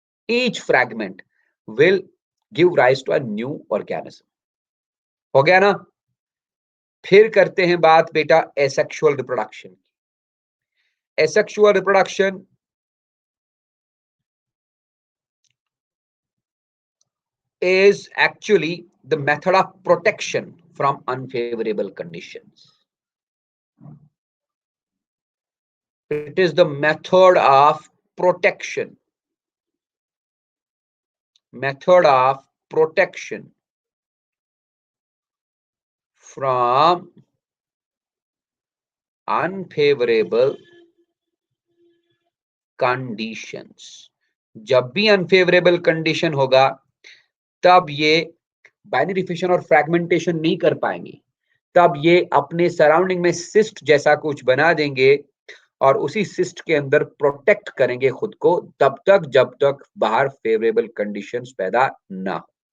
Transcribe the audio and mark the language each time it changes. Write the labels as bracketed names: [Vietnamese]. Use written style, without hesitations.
[English] Each fragment will give rise to a new organism. [Hindi] हो गया ना? फिर करते हैं बात बेटा एसेक्सुअल रिप्रोडक्शन की। [English] Asexual reproduction is actually the method of protection from unfavorable conditions. It is the method of protection. From unfavorable conditions. [Hindi] जब भी unfavorable condition होगा तब ये बाइनरी फिशन और फ्रैगमेंटेशन नहीं कर पाएंगे। तब ये अपने सराउंडिंग में सिस्ट जैसा कुछ बना देंगे और उसी सिस्ट के अंदर प्रोटेक्ट करेंगे खुद को तब तक जब तक बाहर फेवरेबल कंडीशंस पैदा ना हो।